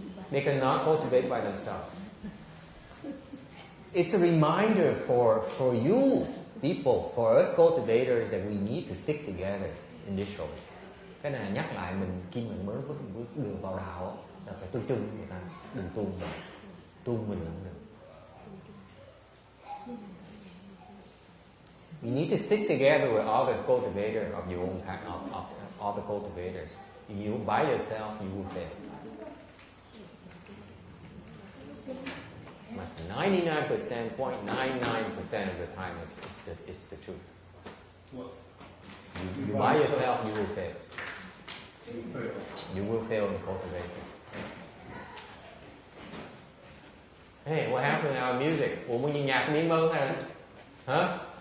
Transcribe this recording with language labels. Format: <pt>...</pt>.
<en>They cannot cultivate by themselves. It's a reminder for you people, for us cultivators, that we need to stick together initially.</en> <vi>Cái này nhắc lại mình khi mình mới bước đường vào đạo là phải tu chung với người ta, đừng tu mình không được.</vi> <en>You need to stick together with other cultivators of your own kind, of other cultivators. If you by yourself, you will fail. But 99.99% of the time it's the truth. You by yourself, you will fail. You will fail in cultivation. Hey, what happened to our music?</en> <vi>Ủa, muốn nhạc miếng mơ hay hả?</vi>